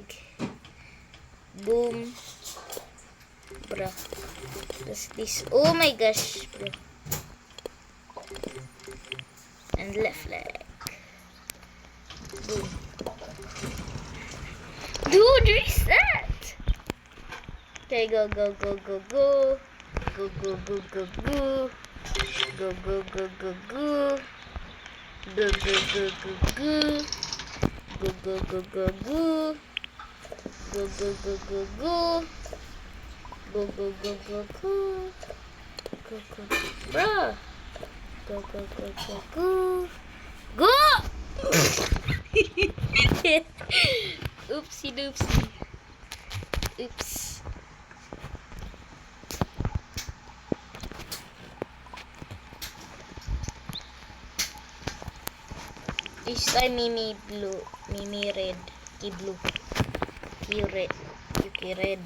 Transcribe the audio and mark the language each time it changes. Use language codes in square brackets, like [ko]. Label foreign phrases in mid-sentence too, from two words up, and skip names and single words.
[en] Boom. Bro. What's this? Oh my gosh, bro. And left leg. Boom. Dude, reset. Okay, go, go, go, go, go. Go, go, go, go, go. Go, go, go, go, go. Go, go, go, go, go. Go, go, go, go, go. Go, go, go, go, go. Go, go, go, go, go. Go, go, bro. Go, go, go, go, go. Go! Oopsie doopsie. Oops. This time Mimi blue, Mimi red, Ki blue, Ki red, Yuki red.